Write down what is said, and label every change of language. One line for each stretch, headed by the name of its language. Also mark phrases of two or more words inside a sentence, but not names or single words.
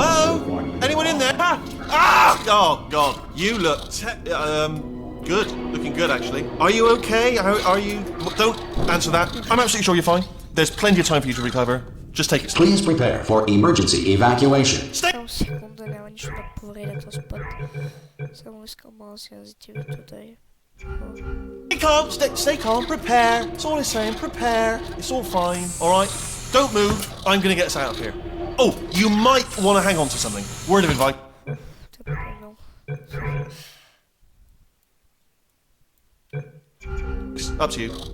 English: Hello? Anyone in there? Ah! Oh, God. You look good. Looking good, actually. Are you okay? Are you... Don't answer that. I'm absolutely sure you're fine. There's plenty of time for you to recover. Just take it slow. Please prepare for emergency evacuation. Stay...
Bulgarian: Sekunda, няма нищо да повреда този път. Само искам малко си назитива today.
English: Stay calm, stay calm, prepare. That's all it's saying, prepare. It's all fine, alright? Don't move, I'm gonna get us out of here. Oh, you might want to hang on to something. Word of advice. It's up to you.